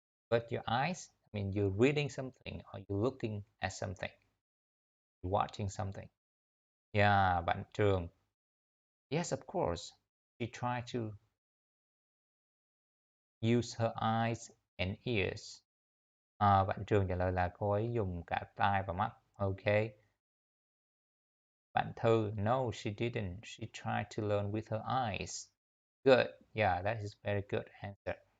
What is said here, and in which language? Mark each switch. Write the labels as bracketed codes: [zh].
[en] But your eyes, I mean, you're reading something or you're looking at something. You're watching something. Yeah, bạn Trường. Yes, of course. She tried to use her eyes and ears. [vi] Bạn Trường trả lời là cô ấy dùng cả tai và mắt. [en] Okay. Bạn Thư, no, she didn't. She tried to learn with her eyes. Good. Yeah, that is very good answer.